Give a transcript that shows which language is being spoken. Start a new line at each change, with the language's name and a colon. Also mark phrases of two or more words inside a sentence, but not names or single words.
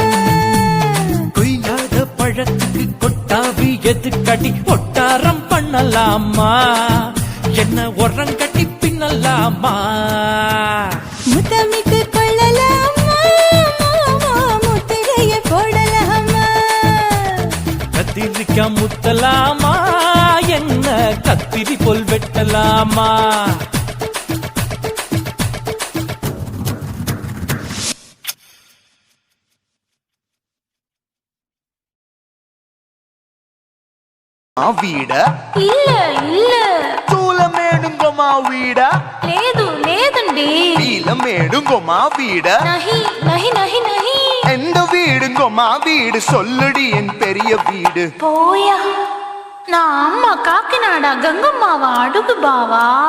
Tamil: கொய்யாத பழத்துக்கு கொட்டாவி எதுக்கடி ஒட்டாரம் பண்ணலாமா என்ன உரம் கட்டி பின்னலாமா முத்தமிட்டு கொள்ளலாமா மாமா முத்திரையை போடலாமா கத்திரிக்கா முத்தலாமா என்ன கத்திரி போல் வெட்டலாமா ஆ வீடா இல்ல இல்ல சூளைமேடுங்கோ மா வீடு
Telugu: లేదు లేదండి
Tamil: நீலமேடுங்கோ மா வீடு
Hindi: नहीं नहीं नहीं नहीं
Tamil: எந்த வீடுங்கோ மா வீடு சொல்லுடி என் பெரிய வீடு
Telugu: పోయా నా అమ్మ కాకినాడ గంగమ్మావా అడుగు బావా